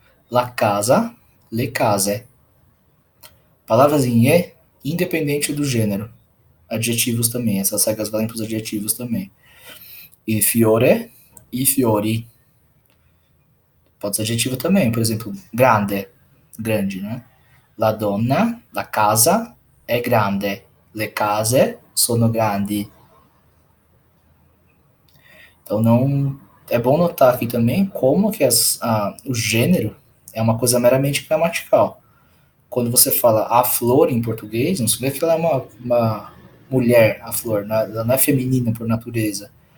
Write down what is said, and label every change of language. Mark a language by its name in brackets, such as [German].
[Italian] La casa, le case. [Portuguese] Palavras em E, independente do gênero. Adjetivos também, essas regras valem para os adjetivos também. [Italian] Il fiore, i fiori. [Portuguese] Pode ser adjetivo também, por exemplo, grande, grande, né? [Italian] La donna, la casa è grande. Le case sono grandi. [Portuguese] Então não é bom notar aqui também como que o gênero é uma coisa meramente gramatical. Quando você fala a flor em português, não significa que ela é uma mulher, a flor, ela não é feminina por natureza.